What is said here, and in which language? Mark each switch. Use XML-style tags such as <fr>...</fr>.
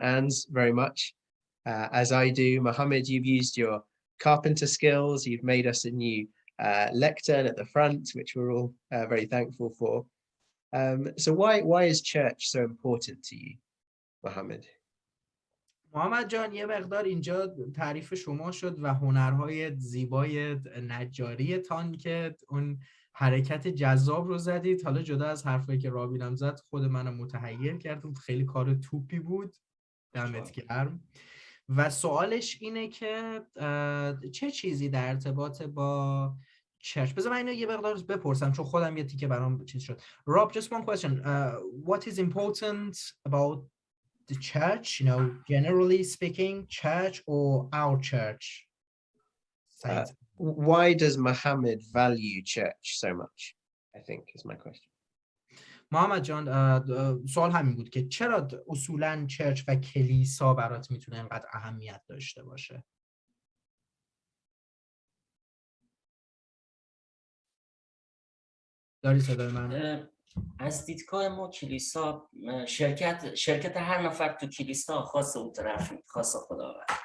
<en>Anne's very much, as I do. Mohammed, you've used your carpenter skills. You've made us a new lectern at the front, which we're all very thankful for. So why is church so important to you, Mohammed?</en> <fa>محمد جان، یه مقدار اینجا تعریف شما شد و هنرهای زیبای نجاریتان که اون حرکت جذاب رو زدید. حالا جدا از حرفایی که رابینم زد، خود منم متحیر کردم، خیلی کار توپی بود، دمت گرم. و سوالش اینه که چه چیزی در ارتباط با چرچ؟ بذار من اینو یه مقدار بپرسم چون خودم یه تیکه برام چیز شد.</fa> <en>Rob, just one question. What is important about the church, you know, generally speaking, church or our church? Why does Mohammed value church so much, I think is my question.</en> <fa>محمد جان سوال همین بود که چرا اصولا چرچ و کلیسا برات میتونه اینقدر اهمیت داشته باشه؟ داری صدای من؟ از دیدگاه ما کلیسا شرکت هر نفر تو کلیسا خاص اون طرف، خاص خداوند.</fa>